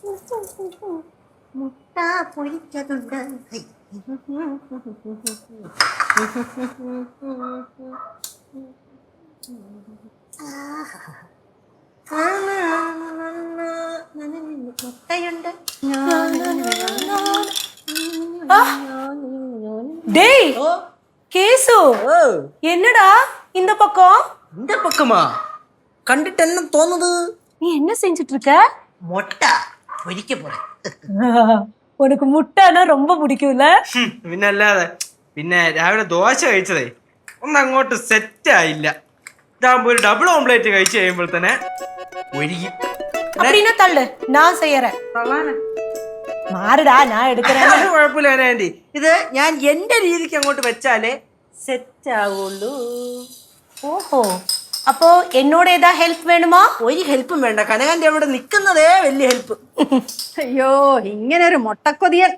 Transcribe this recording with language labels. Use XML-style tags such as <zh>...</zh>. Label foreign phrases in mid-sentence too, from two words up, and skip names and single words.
<ml>മുട്ട പൊരിച്ചതുണ്ട്. മുട്ടയുണ്ട്.</ml> <ta>டேய் கேசு என்னடா இந்த பக்கம்? இந்த பக்கமா? கண்டுட்டு என்ன தோணுது? நீ என்ன செஞ்சிட்டு இருக்க? முட்டை பொரிக்க போறேன். உனக்கு முட்டைனா ரொம்ப பிடிக்கும்ல?</ta> <ml>പിന്നല്ലാതെ. പിന്നെ രാവിലെ ദോശ കഴിച്ചതേ ഒന്നും അങ്ങോട്ട് സെറ്റ് ആയില്ല. ഇതാകുമ്പോ ഒരു ഡബിൾ ഓംപ്ലേറ്റ് കഴിച്ചു കഴിയുമ്പോൾ തന്നെ ഒരിക്കും.</ml> <ta>அப்படின்னா தள்ளு, நான் செய்யறேன்.</ta> <ml>മാറിടാ, ഞാൻ എടുക്കறேன். കുഴപ്പമില്ല ആന്റി, ഇത് ഞാൻ എന്റെ രീതിക്ക് അങ്ങോട്ട് വെച്ചാലേ സെറ്റ് ആവുള്ളൂ. ഓഹോ, അപ്പോ എന്നോട് ഏതാ ഹെൽപ്പ് വേണമോ? ഒരു ഹെൽപ്പും വേണ്ട, കനകാന്റെ അവിടെ നിക്കുന്നതേ വലിയ ഹെൽപ്പ്. അയ്യോ, ഇങ്ങനെ ഒരു മൊട്ടക്കൊതിയൻ.</ml>